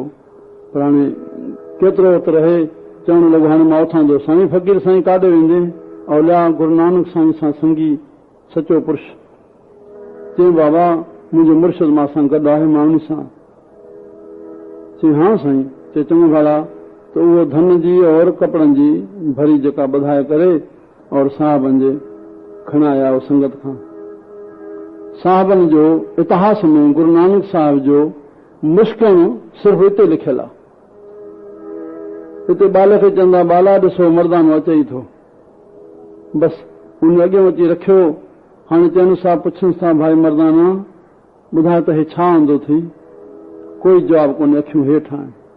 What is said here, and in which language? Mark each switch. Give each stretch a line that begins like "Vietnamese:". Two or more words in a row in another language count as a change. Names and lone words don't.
Sindhi: पर हाणे केतिरो त रहे, चवणु लॻो हाणे मां उथांदो। साईं फ़क़ीर साईं काॾे वेंदे? औलिया गुरु नानक साईं सां संगी सचो पुरुष। चई बाबा मुंहिंजो मुर्शिद मां सां गॾु आहे, मां उन सां। चई हा साईं। चई चङो भाड़ा। त उहो धन जी और कपिड़नि जी भरी जेका ॿधाए करे और साहबनि जे खणाया उहो संगत खां। साहबनि जो इतिहास में गुरु नानक साहिब जो मुश्किल सिर्फ़ हिते लिखियलु आहे। हिते ॿाल खे चवंदा ॿाला ॾिसो मर्दानो अचे ई थो। बसि उन अॻियां अची रखियो। हाणे चवनि सां पुछनि था भाई मर्दाना ॿुधाए त हे छा आंदो थी? कोई जवाबु कोन्हे, अखियूं हेठि आहिनि।